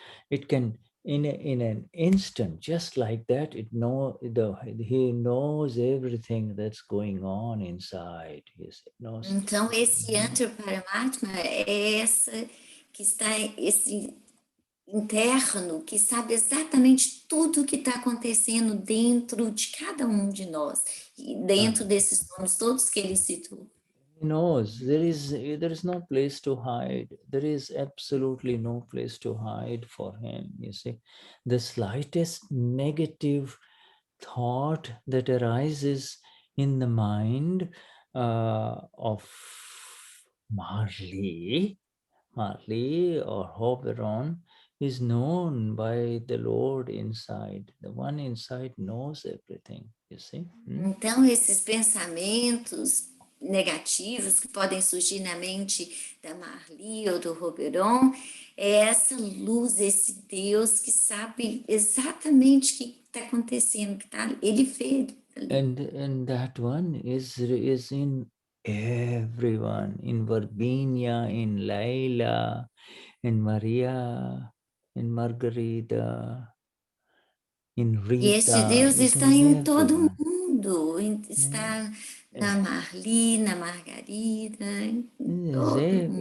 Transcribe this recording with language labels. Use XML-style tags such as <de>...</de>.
<en>It can in an instant, just like that. He knows everything that's going on inside.</en> <pt>Então, esse Antiparamatma é que está esse interno, que sabe exatamente tudo o que está acontecendo dentro de cada um de nós, e dentro desses nomes todos que ele citou.</pt> <en>He knows there is no place to hide. There is absolutely no place to hide for him. You see, the slightest negative thought that arises in the mind of Marley or Oberon is known by the Lord inside. The one inside knows everything, you see.</en> <pt>Então, esses pensamentos negativos que podem surgir na mente da Marli ou do Roberon, é essa luz, esse Deus que sabe exatamente o que está acontecendo, que ele vê.</pt> <en>And that one is in everyone, in Virginia, in Layla, in Maria, in Margarita, in Rita.</en> <pt>E esse Deus está em todo mundo, está na Marli, na Margarida, em todo mundo.</pt>